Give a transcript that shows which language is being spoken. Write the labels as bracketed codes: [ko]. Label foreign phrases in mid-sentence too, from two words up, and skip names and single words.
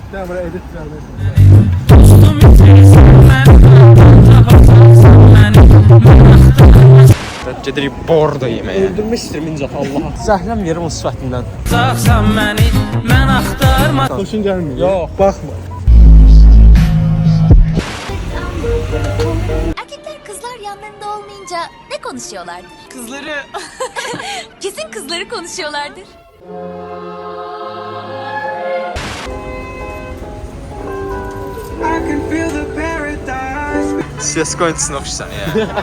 [az] Mən buraya edit vermədim. Gedirik bordo yeməyə. Öldürmək istəyirəm incə Allaha. Zəhləm yerim o sifətindən. Xoşun gəlmir. Yox, baxma. [tr] Erkekler kızlar yanlarında olmayınca ne konuşuyorlardır? Kızları. Kesin kızları konuşuyorlardır. [az] CSGO oyunçusuna oxşusan ya.